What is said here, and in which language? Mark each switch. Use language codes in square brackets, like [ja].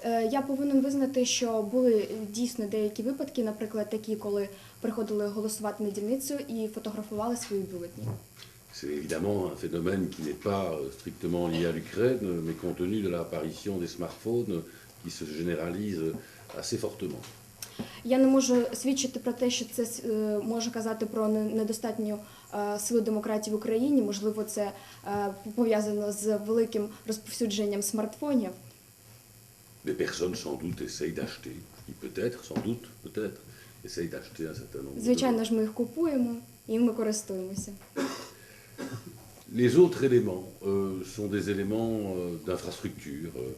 [uk] Я повинен визнати, що були дійсно деякі випадки, наприклад, такі, коли приходили голосувати на дільницю і фотографували свої бюлетні. [fr] C'est évidemment un phénomène qui n'est pas strictement lié à l'Ukraine, mais compte tenu de l'apparition des smartphones qui se généralisent assez fortement. [uk] Я не можу свідчити про те, що це може казати про недостатню силу демократії в Україні. Можливо, це пов'язано з великим розповсюдженням смартфонів. [fr] Des personnes sans doute essayent d'acheter, qui peut-être, sans doute, peut-être, essayent d'acheter un certain nombre de [uk] Звичайно ж, ми їх купуємо і ми користуємося. [fr] Les autres éléments sont des éléments d'infrastructure.